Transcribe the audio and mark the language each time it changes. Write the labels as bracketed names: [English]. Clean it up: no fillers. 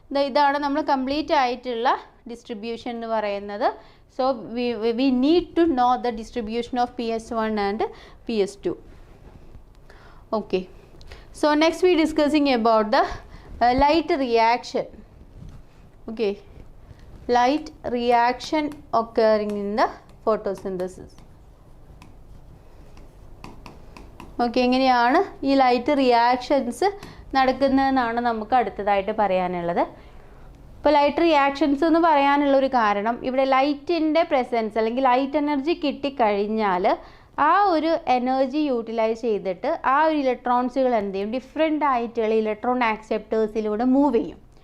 [Malayalam] ഇതാണ് നമ്മൾ കംപ്ലീറ്റ് ആയിട്ടുള്ള ഡിസ്ട്രിബ്യൂഷൻ എന്ന് പറയുന്നത്. [English] So we need to know the distribution of PS1 and PS2. Okay, so next we discussing about the light reaction. Okay, light reaction occurring in the photosynthesis. [Malayalam] Okay, എങ്ങനെയാണ് ഈ light reactions നടക്കുന്നതെന്നാണ് നമുക്ക് അടുത്തതായിട്ട് പറയാനുള്ളത്. ഇപ്പോൾ light reactions എന്ന് പറയാനുള്ളൊരു കാരണം ഇവിടെ ലൈറ്റിൻ്റെ പ്രസൻസ് അല്ലെങ്കിൽ ലൈറ്റ് എനർജി കിട്ടിക്കഴിഞ്ഞാൽ ആ ഒരു എനർജി യൂട്ടിലൈസ് ചെയ്തിട്ട് ആ ഒരു ഇലക്ട്രോൺസുകൾ എന്ത് ചെയ്യും, ഡിഫറെൻ്റ് ആയിട്ടുള്ള ഇലക്ട്രോൺ ആക്സെപ്റ്റേഴ്സിലൂടെ മൂവ് ചെയ്യും.